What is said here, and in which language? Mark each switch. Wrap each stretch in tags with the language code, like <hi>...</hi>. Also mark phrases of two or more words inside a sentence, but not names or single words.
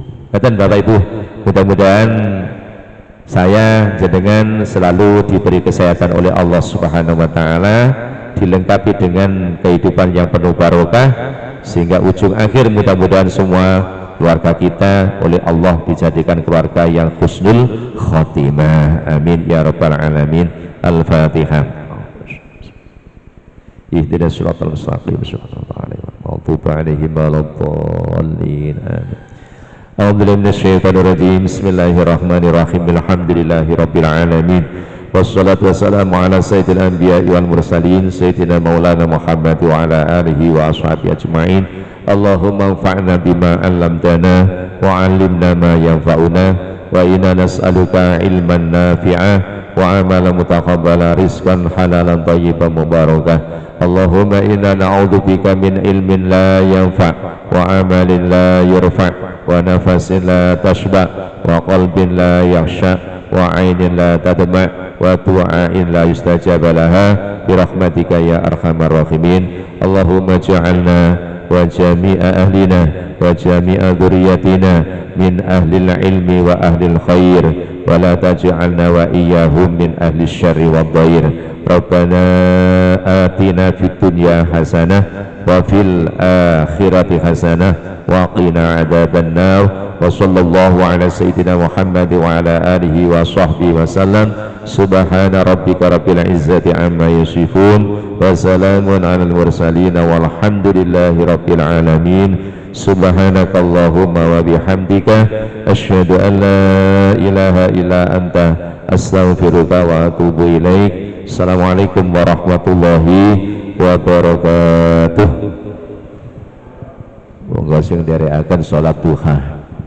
<id>Betul Bapak Ibu, mudah-mudahan saya jenengan selalu diberi kesehatan oleh Allah</id> <ar>سبحانه وتعالى,</ar> <id>dilengkapi dengan kehidupan yang penuh barokah, sehingga ujung akhir mudah-mudahan semua keluarga kita oleh Allah dijadikan keluarga yang</id> <ar>حسن الخاتمة. آمين يا رب العالمين. الفاتحة. اهدنا الصراط المستقيم، صراط المغضوب عليهم ولا الضالين. Amin. أعوذ بالله من الشيطان الرجيم. بسم الله الرحمن الرحيم. الحمد لله رب العالمين. والصلاة والسلام على سيد الأنبياء والمرسلين سيدنا مولانا محمد وعلى آله وأصحابه أجمعين. اللهم انفعنا بما علمتنا وعلمنا ما ينفعنا وإنا نسألك علما نافعا وعملا متقبلا، رزقا حلالا طيبا مباركا. اللهم إنا نعوذ بك من علم لا ينفع وعمل لا يرفع ونفس لا تشبع وقلب لا يخشع وعين لا تدمع ودعاء لا يستجاب لها برحمتك يا أرحم الراحمين. اللهم اجعلنا وجميع أهلنا وجميع ذرياتنا من أهل العلم وأهل الخير ولا تجعلنا وإياهم من أهل الشر والضير. ربنا آتنا في الدنيا حسنة وفي الآخرة حسنة وقنا عذاب النار. وصلى الله على سيدنا محمد وعلى آله وصحبه وسلم. سبحان ربك رب العزة عما يصفون وسلام على المرسلين والحمد لله رب العالمين. سبحانك اللهم وبحمدك أشهد أن لا إله إلا أنت أستغفرك وأتوب إليك. السلام عليكم ورحمة الله وبركاته.</ar> <jv>Monggo sing nderekaken salat duha.</jv>